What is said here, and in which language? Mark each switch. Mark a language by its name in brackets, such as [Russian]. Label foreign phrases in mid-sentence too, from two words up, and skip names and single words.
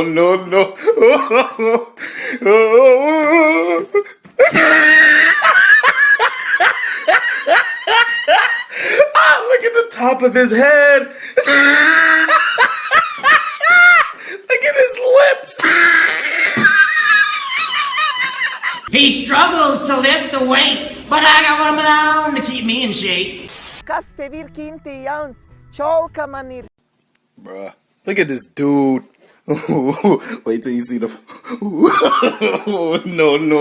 [English] Look at the top of his head. Look at his lips. He struggles to lift the weight, but I got one alone to keep me in shape. [Latvian] Kas tev ir, Kinti, jauns? Čolka man ir. [English] Bruh, look at this dude. Wait till you see the. No.